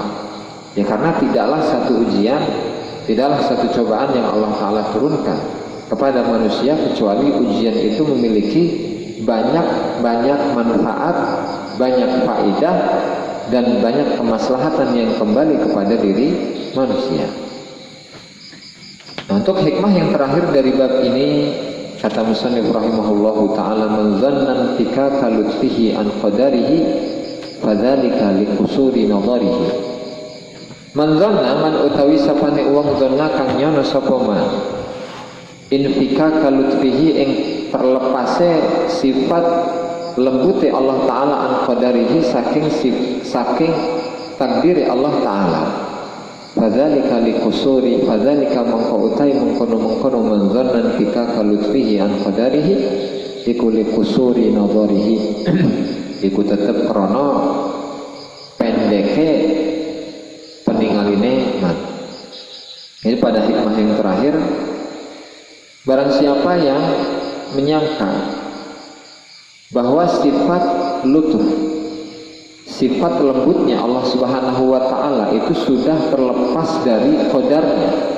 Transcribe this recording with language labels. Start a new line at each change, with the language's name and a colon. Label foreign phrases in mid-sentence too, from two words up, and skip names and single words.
Indonesian: Ya karena tidaklah satu ujian, tidaklah satu cobaan yang Allah Ta'ala turunkan kepada manusia kecuali ujian itu memiliki banyak manfaat, banyak faedah, dan banyak kemaslahatan yang kembali kepada diri manusia. Nah, untuk hikmah yang terakhir dari bab ini, kata musannif
Arabic: رحمه الله تعالى, من ظن انفكاك لطفه عن قدره فذلك لقصور نظره. من ظن,
Javanese: man utawi sapane wong dhanna kang nyono sapa
Arabic: من انفكاك لطفه
Javanese: ing terlepase sifat lembute Allah Ta'ala
Arabic: عن قدره
Javanese: saking takdiri Allah Ta'ala.
Arabic: فذلك لقصور,
Javanese: fadzalika mangko utai mengkono
Arabic: من ظن انفكاك لطفه عن قدره
Javanese: iku
Arabic: لقصور نظره.
Javanese: Iku tetep krana pendeke peningaline man.
Indonesian: Ini pada hikmah yang terakhir, barang siapa yang menyangka bahwa sifat lutuf, sifat lembutnya Allah
Arabic: سبحانه وتعالى
Indonesian: itu sudah terlepas dari qadarnya